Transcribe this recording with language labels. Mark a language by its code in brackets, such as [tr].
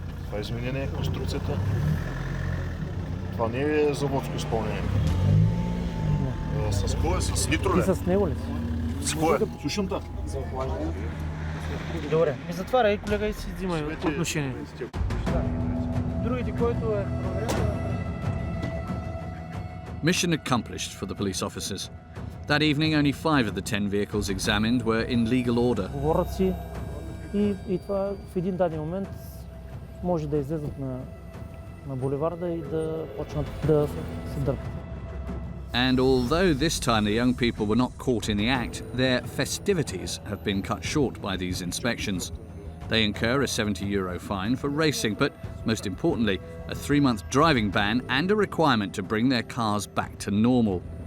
[bg] Това е изменение на конструкцията. Това не е заводско изпълнение. С кое? С нитро ли? И с него ли? С кое? Слушам та. За охлаждане. Добре, ми затваряй, колега, и си взимай отношение. Другите, който е проверен. [en] Mission accomplished for the police officers. That evening, only 5 of the 10 vehicles examined were in legal order. [bg] Говорят си и това в един даден момент може да излезат на булеварда и да почнат да се дърпат. [en] And although this time the young people were not caught in the act, their festivities have been cut short by these inspections. They incur a €70 fine for racing, but Most importantly, a 3-month driving ban and a requirement to bring their cars back to normal.